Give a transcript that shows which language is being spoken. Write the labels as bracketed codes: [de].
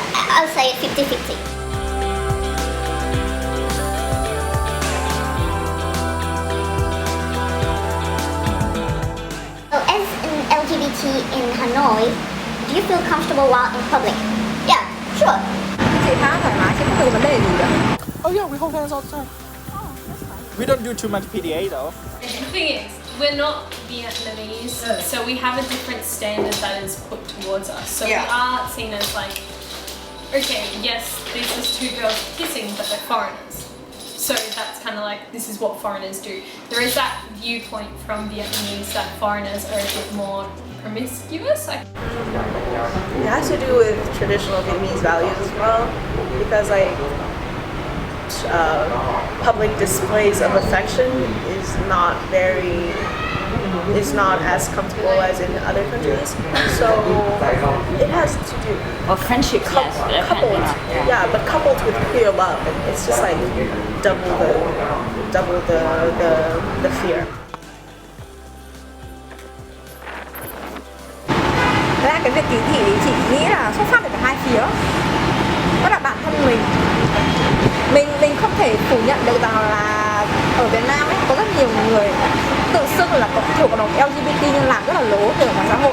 [en] I'll say 50-50. So as an LGBT in Hanoi, do you feel comfortable while in public? Yeah, sure. [vi] Chị khá thoải mái, chị không có vấn đề gì cả. [en] Oh yeah, we hold hands all the time. We don't do too much PDA though. The thing is, we're not Vietnamese, so we have a different standard that is put towards us. So we are seen as like, okay, yes, this is 2 girls kissing, but they're foreigners. So that's kind of like, this is what foreigners do. There is that viewpoint from Vietnamese that foreigners are a bit more promiscuous. It has to do with traditional Vietnamese values as well, because like public displays of affection is not as comfortable as in other countries. So it has to do Or friendship, coupled, but coupled with queer love, and it's just like double the fear. [vi] Thế ra cái việc kỳ thị chị nghĩ là xuất phát từ cả hai phía. Đó là bản thân mình không thể phủ nhận được rằng là ở Việt Nam ấy có rất nhiều người tự xưng là thuộc cộng đồng LGBT nhưng làm rất là lố từ ngoài xã hội.